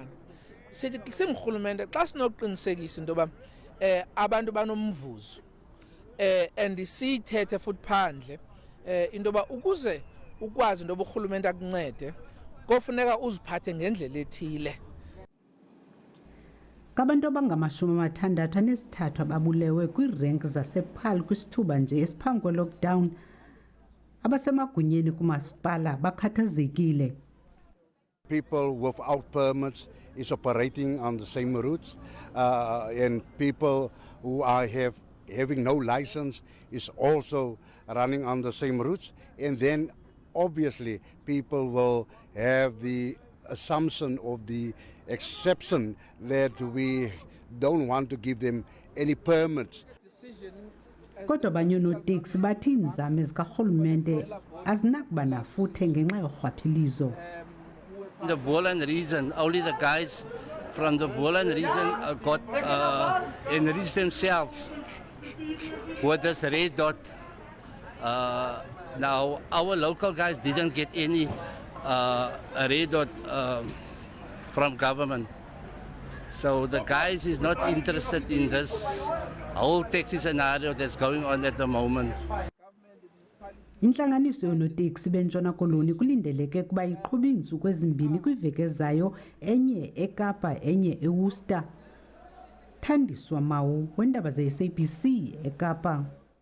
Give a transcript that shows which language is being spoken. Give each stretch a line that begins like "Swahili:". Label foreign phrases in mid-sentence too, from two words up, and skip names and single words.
Xhosa: Sithi simrhulumente xa sinokuqinisekisa into yoba abantu banomvuzo and siyithethe futhi phandle into yoba ukuze ukwazi into yoba urhulumente akuncede kofuneka uziphathe ngendlela ethile. Abantu abangama-63 ababulewe kwiirenki zasePaarl kwisithuba nje esiphambi kwe-lockdown. Abasemagunyeni kumasipala bakhathazekile.
English: People without permits is operating on the same routes, and people who are having no license is also running on the same routes. And then obviously people will have the assumption of the exception that we don't want to give them any permits.
Xhosa: Kodwa abanyoonoteksi bathi iinzame zikarhulumente azinakuba nafuthe ngenxa yorhwaphilizo.
English: The Boland region, only the guys from the Boland region got enriched themselves with this red dot. Now our local guys didn't get any red dot from government. So the guys is not interested in this whole taxi scenario that's going on at the moment.
Xhosa: Intlanganiso yoonoteksi beNtshona Koloni kulindeleke kuba iqhuba iintsuku ezimbini kwiveki ezayo, enye eKapa enye eWorcester. Thandiswa Mawu, weendaba ze-SABC eKapa.